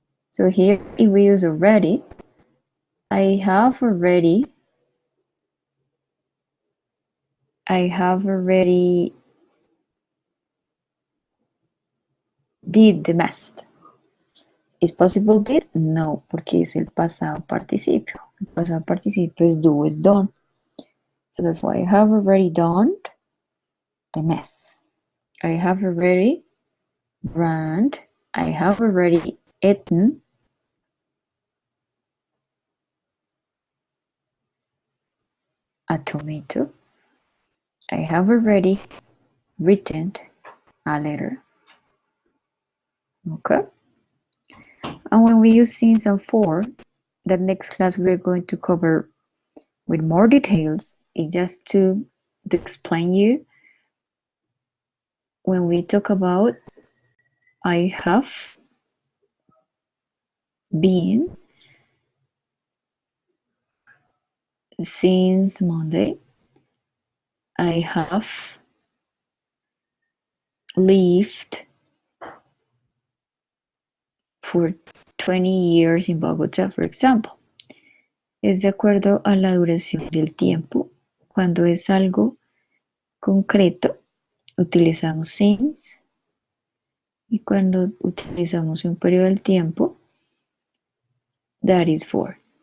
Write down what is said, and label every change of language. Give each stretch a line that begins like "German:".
English: So here, if we use already, I have already I have already did the math.
Spanish: ¿Es possible did? No, porque es el pasado participio. El pasado participio es do, es done.
English: So that's why I have already done the math. I have already run. I have already eaten a tomato. I have already written a letter. Okay? And when we use since and for, the next class we're going to cover with more details is just to explain you when we talk about I have been since Monday. I have lived for 20 years in Bogotá, for example.
Spanish: Es de acuerdo a la duración del tiempo. Cuando es algo concreto, utilizamos since. Y cuando utilizamos un periodo del tiempo,
English: that is for.